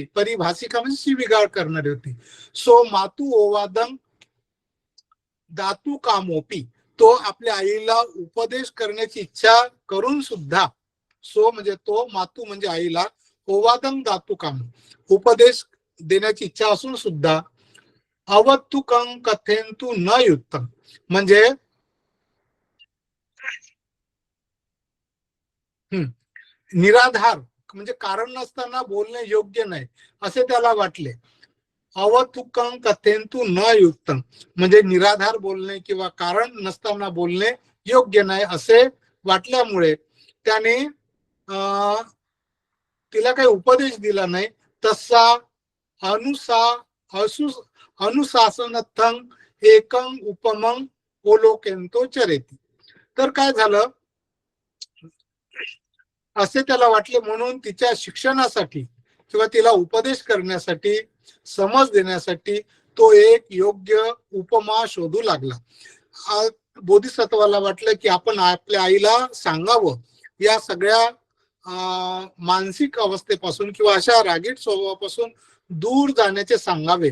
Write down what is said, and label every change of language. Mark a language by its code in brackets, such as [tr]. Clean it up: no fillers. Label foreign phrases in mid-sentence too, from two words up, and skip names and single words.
[mr] परिभाषिका म्हणजे शिवीगाळ करणारी होती. [pi] सो मातू ओवादं दातू कामोपी, [mr] तो आपल्या आईला उपदेश करण्याची इच्छा करून सुद्धा, सो म्हणजे तो, मातू म्हणजे आईला, [pi] ओवादं दातू काम [mr] उपदेश देण्याची इच्छा असून सुद्धा [pi] अवत्तुकं कथेंतु न युक्तम [mr] म्हणजे निराधार म्हणजे कारण नसताना बोलणे योग्य नाही असे त्याला वाटले. [pi] अवतुकं कथेंतु न युक्तम, [mr] म्हणजे निराधार बोलणे किंवा कारण नसताना बोलणे योग्य नाही असे वाटल्यामुळे त्याने तिला काही उपदेश दिला नाही. [pi] तसा अनुशासनथं एकं उपमं ओलोकेंतो चरेती. [mr] तर काय झालं, असे त्याला वाटले म्हणून तिच्या शिक्षणासाठी किंवा तिला उपदेश करण्यासाठी, समज देण्यासाठी तो एक योग्य उपमा शोधू लागला. बोधिसत्वाला वाटलं की आपण आपल्या आईला सांगावं, या सगळ्या मानसिक अवस्थेपासून किंवा अशा रागीट स्वभावापासून दूर जाण्याचे सांगावे.